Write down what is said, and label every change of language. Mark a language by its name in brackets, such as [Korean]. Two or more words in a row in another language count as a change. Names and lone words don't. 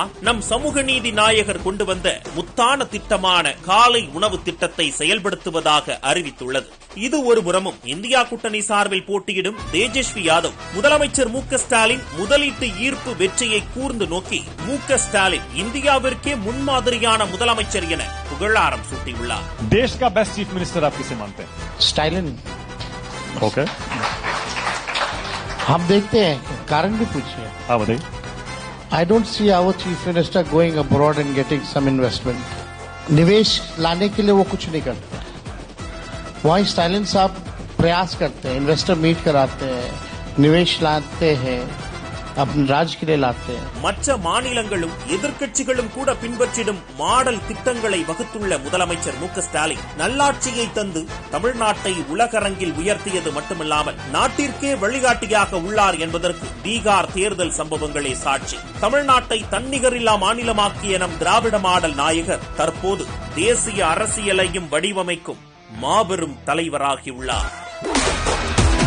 [Tamil] நம் சமூக நீதி நாயகர் கொண்டு வந்த முத்தான திட்டமான காலை உணவு திட்டத்தை செயல்படுத்துவதாக அறிவித்துள்ளது. இது ஒரு புறமும் இந்தியா கூட்டணி சார்பில் போட்டியிடும் தேஜஸ்வி யாதவ் முதலமைச்சர் மு.க.ஸ்டாலின் முதலீட்டு ஈர்ப்பு வெற்றியை கூர்ந்து நோக்கி மு.க.ஸ்டாலின் இந்தியாவிற்கே முன்மாதிரியான முதலமைச்சர் என புகழாரம் சூட்டியுள்ளார். [Hindi] देश का [English] best chief minister [Hindi] आप किसे मानते हैं? स्टालिन. ओके, हम देखते हैं, कारण भी पूछिए. हाँ बताइए. [English] I don't see our chief minister going abroad and getting some investment. [Hindi] निवेश लाने के लिए वो कुछ नहीं करते. वहीं स्टालिन साहब प्रयास करते हैं, [English] investor meet [Hindi] कराते हैं, निवेश लाते हैं, अपने राज्य के लिए लाते हैं. [Tamil] மற்ற மாநிலங்களும் எதிர்க்கட்சிகளும் கூட பின்பற்றிடும் மாடல் திட்டங்களை வகுத்துள்ள முதலமைச்சர் மு.க.ஸ்டாலின் நல்லாட்சியை தந்து தமிழ்நாட்டை உலகரங்கில் உயர்த்தியது மட்டுமில்லாமல் நாட்டிற்கே வழிகாட்டியாக உள்ளார் என்பதற்கு பீகார் தேர்தல் சம்பவங்களே சாட்சி. தமிழ்நாட்டை தன்னிகரில்லா மாநிலமாக்கிய நம் திராவிட மாடல் நாயகர் தற்போது தேசிய அரசியலையும் வடிவமைக்கும் மாபெரும் தலைவராகியுள்ளார்.